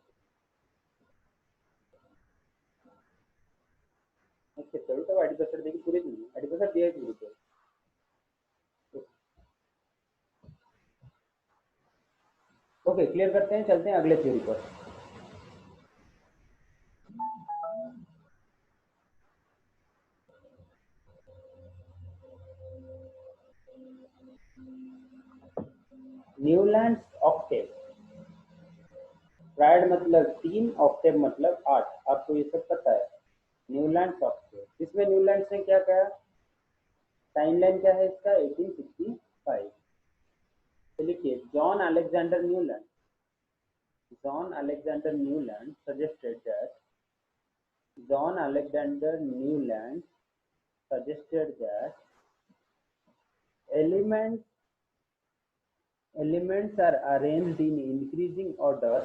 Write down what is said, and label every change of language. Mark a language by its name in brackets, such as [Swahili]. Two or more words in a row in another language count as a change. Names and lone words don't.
[Odia] କେତେବେଳେ ତ [English] ID password [Odia] ଦେଇକି ପୁରେଇ ଦେବି, [English] ID password [Odia] ଦିଆ ହେଇଛି ଗ୍ରୁପରେ। [Hindi] ओके, क्लियर करते हैं, चलते हैं अगले थ्योरी पर। न्यूलैंड्स ऑक्टेव, ट्रायड मतलब 3, ऑक्टेव मतलब 8, आपको ये सब पता है। न्यूलैंड्स ऑक्टेव, इसमें न्यूलैंड्स ने क्या कहा, टाइमलाइन क्या है इसका, 1865। तो लिखिए, जॉन अलेक्जेंडर न्यूलैंड, [English] John Alexander Newland suggested that John Alexander Newland suggested that elements are arranged in increasing order.